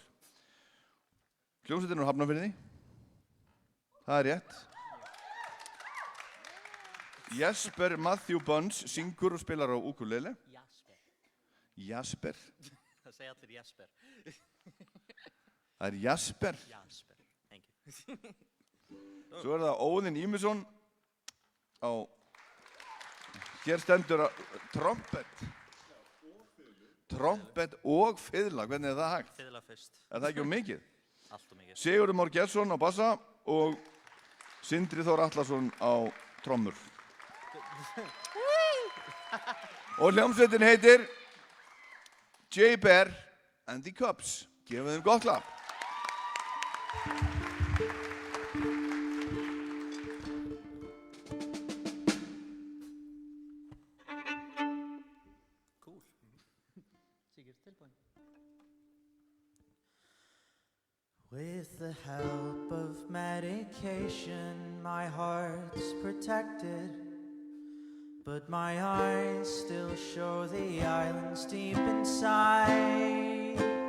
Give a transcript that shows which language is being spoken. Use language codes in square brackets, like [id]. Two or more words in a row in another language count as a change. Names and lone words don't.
[is] Hljómsveitin úr Hafnarfirði, það er rétt. Jesper Matthew Bunce syngur og spilar á ukulele. Jasper. Það segja allir Jesper. Það er Jasper. [en] Jasper, thank you. [is] Svo er það Óðinn Ímisson á, hér stendur trompet. Trompet og fiðla, hvernig er það hægt? Fiðla fyrst. Er það ekki um mikið? Allt og mikið. Sigurður Már Gestsson á bassa og Sindri Þór Atlason á trommur. Og hljómsveitin heitir J-Bear and the Cubs. Gefum þeim gott klapp. Cool. Sigurd tilbúin. [en] With the help of medication, my heart's protected, but my eyes still show the islands deep inside.